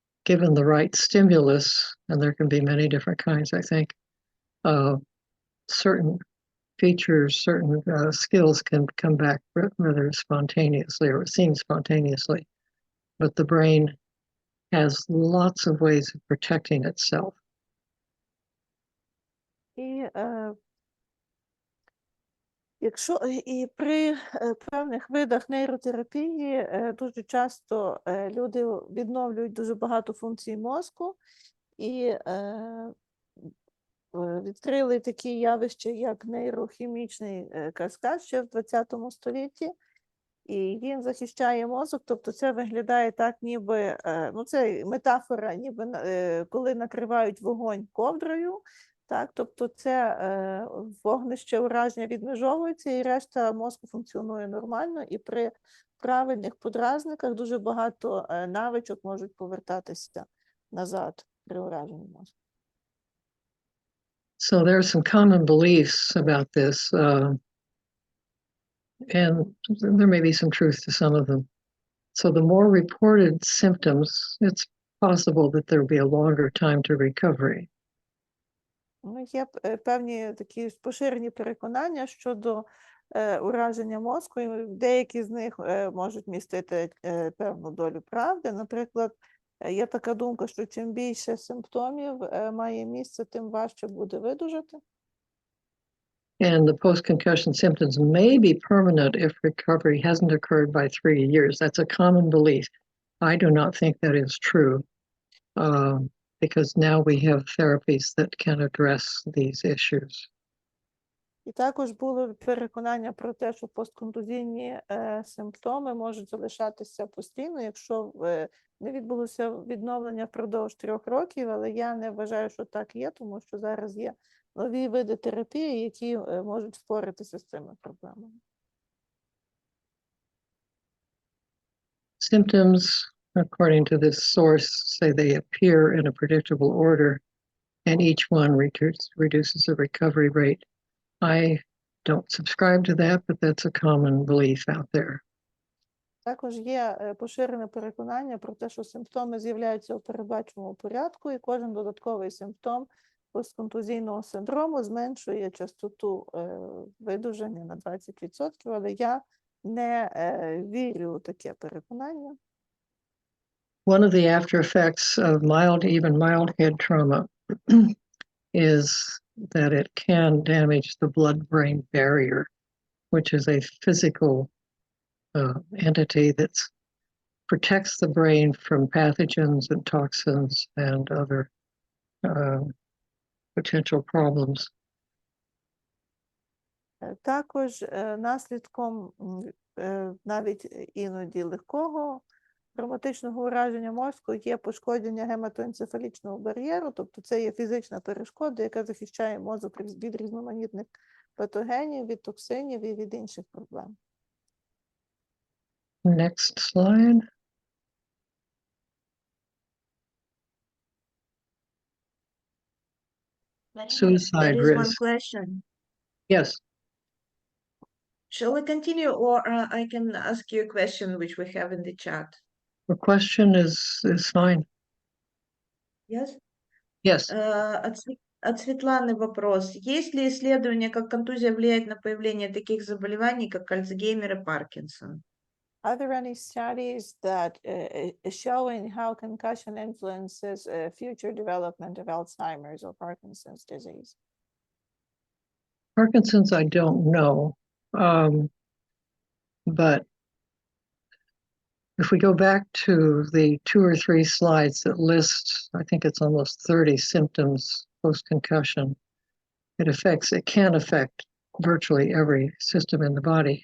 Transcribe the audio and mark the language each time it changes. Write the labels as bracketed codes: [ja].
[en] given the right stimulus, and there can be many different kinds, I think, certain features, certain skills can come back rather spontaneously, or it seems spontaneously. But the brain has lots of ways of protecting itself. [uk] І якщо і при певних видах нейротерапії дуже часто люди відновлюють дуже багато функцій мозку і відкрили такі явища, як нейрохімічний каскад ще в 20 столітті, і він захищає мозок, тобто це виглядає так, ніби, ну це метафора, ніби коли накривають вогонь ковдрою, так, тобто це вогнище ураження відмежовується і решта мозку функціонує нормально, і при правильних подразниках дуже багато навичок можуть повертатися назад при ураженні мозку. [en] So there are some common beliefs about this, and there may be some truth to some of them. So the more reported symptoms, it's possible that there will be a longer time to recovery. [uk] Ну, є певні такі поширені переконання щодо ураження мозку, і деякі з них можуть містити певну долю правди. Наприклад, є така думка, що чим більше симптомів має місце, тим важче буде видужати. [en] And the post-concussion symptoms may be permanent if recovery hasn't occurred by 3 years. That's a common belief. I do not think that is true, because now we have therapies that can address these issues. [uk] І також було переконання про те, що постконтузійні симптоми можуть залишатися постійно, якщо не відбулося відновлення впродовж 3 років, але я не вважаю, що так є, тому що зараз є нові види терапії, які можуть впоратися з цими проблемами. [en] Symptoms, according to this source, say they appear in a predictable order, and each one reduces the recovery rate. I don't subscribe to that, but that's a common belief out there. [uk] Також є поширене переконання про те, що симптоми з'являються у передбаченому порядку, і кожен додатковий симптом постконтузійного синдрому зменшує частоту видужання на 20%, але я не вірю у таке переконання. [en] One of the after effects of mild, even mild head trauma is that it can damage the blood-brain barrier, which is a physical entity that protects the brain from pathogens and toxins and other potential problems. [uk] Також наслідком навіть іноді легкого травматичного ураження мозку є пошкодження гематоенцефалічного бар'єру, тобто це є фізична перешкода, яка захищає мозок від різноманітних патогенів, від токсинів і від інших проблем. [en] Next slide. Suicide There is one risk. question. Yes. Shall we continue, or I can ask you a question which we have in the chat? The question is fine. Yes? Yes. [ru] От Светланы вопрос. Есть ли исследования, как контузия влияет на появление таких заболеваний, как Альцгеймер и Паркинсон? [en] Are there any studies that showing how concussion influences future development of Alzheimer's or Parkinson's disease? Parkinson's, I don't know. But if we go back to the 2 or 3 slides that list, I think it's almost 30 symptoms post-concussion, it can affect virtually every system in the body.